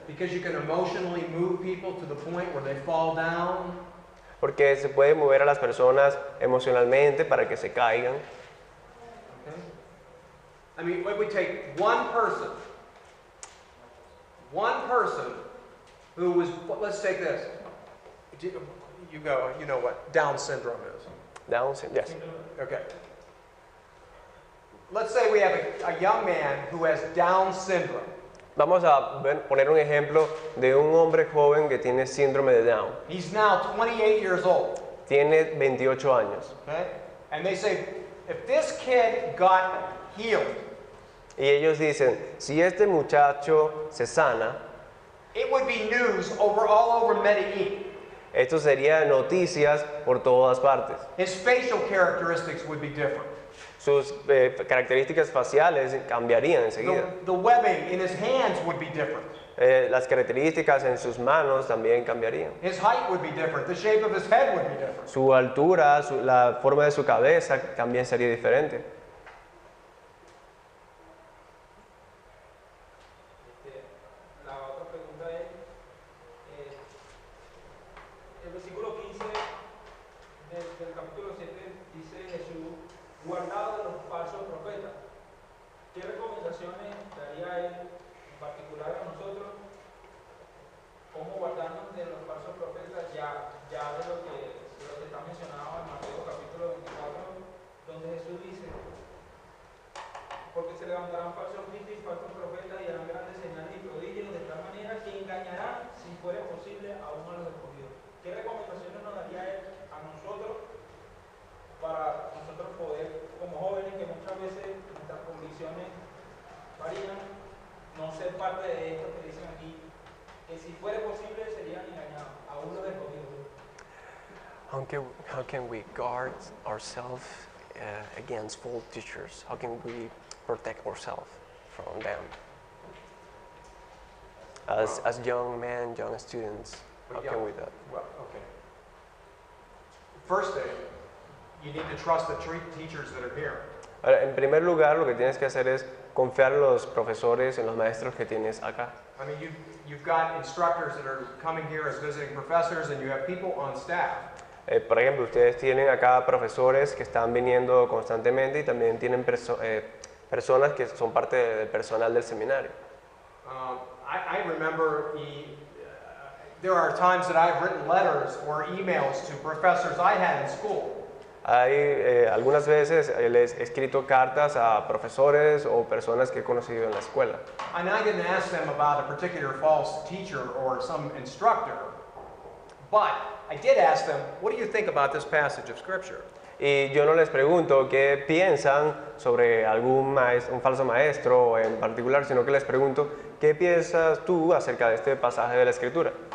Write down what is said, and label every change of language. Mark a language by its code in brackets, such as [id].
[en] Because you can emotionally move people to the point where they fall down. [es] Porque se puede mover a las personas emocionalmente para que se caigan. [en] Okay? I mean, when we take one person who was, let's take this. You go, you know what Down syndrome is. Down syndrome, yes. Okay. Let's say we have a young man who has Down syndrome. [es] Vamos a poner un ejemplo de un hombre joven que tiene síndrome de Down. [en] He's now 28 years old. [es] Tiene 28 años. [en] Okay? And they say, if this kid got healed, [es] Y ellos dicen, si este muchacho se sana, [en] it would be news all over Medellin. [es] esto sería noticias por todas partes. [en] His facial characteristics would be different. [es] Sus características faciales cambiarían enseguida. [en] The webbing in his hands would be different. [es] Las características en sus manos también cambiarían. [en] His height would be different. The shape of his head would be different. [es] Su altura, la forma de su cabeza también sería diferente. La otra pregunta es, el versículo 15 del capítulo 7 dice Jesús, guardado de los falsos profetas. ¿Qué recomendaciones daría él en particular a nosotros? ¿Cómo guardarnos de los falsos profetas? Ya de lo que está mencionado en Mateo capítulo 24, donde Jesús dice, porque se levantarán falsos cristos y falsos profetas y harán grandes señales y prodigios de tal manera que engañarán, si fuera posible, aún a los escogidos. ¿Qué recomendaciones nos daría él a nosotros para nosotros poder, como jóvenes que muchas veces nuestras convicciones varían, no ser parte de esto que dicen aquí, que si fuera posible serían engañados, aún los escogidos? [en] How can we guard ourselves against false teachers? How can we protect ourselves from them? As young men, young students, how can we do that? Well, okay. First thing, you need to trust the teachers that are here. [es] Ahora, en primer lugar, lo que tienes que hacer es confiar en los profesores, en los maestros que tienes acá. [en] I mean, you've got instructors that are coming here as visiting professors, and you have people on staff. [es] Por ejemplo, ustedes tienen acá profesores que están viniendo constantemente y también tienen personas que son parte del personal del seminario. [en] I remember there are times that I've written letters or emails to professors I had in school. [es] Hay algunas veces les he escrito cartas a profesores o personas que he conocido en la escuela. [en] And I didn't ask them about a particular false teacher or some instructor, but I did ask them, what do you think about this passage of Scripture? [es] Y yo no les pregunto qué piensan sobre algún un falso maestro en particular, sino que les pregunto, ¿qué piensas tú acerca de este pasaje de la Escritura?